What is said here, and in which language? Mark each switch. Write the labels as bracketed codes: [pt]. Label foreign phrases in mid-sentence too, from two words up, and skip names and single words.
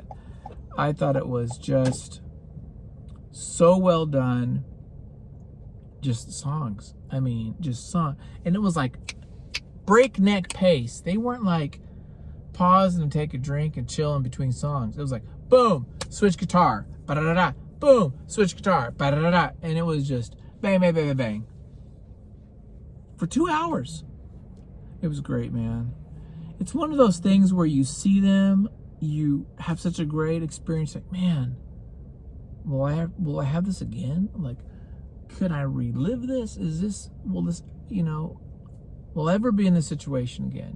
[en] I thought it was just so well done. Just songs. I mean, just song. And it was like breakneck pace. They weren't like pause and take a drink and chill in between songs. It was like, boom, switch guitar, ba-da-da-da, boom, switch guitar, ba-da-da-da. And it was just bang, bang, bang, bang, bang. For 2 hours. It was great, man. It's one of those things where you see them, you have such a great experience, like, man, will I have this again? Like, could I relive this? Will I ever be in this situation again?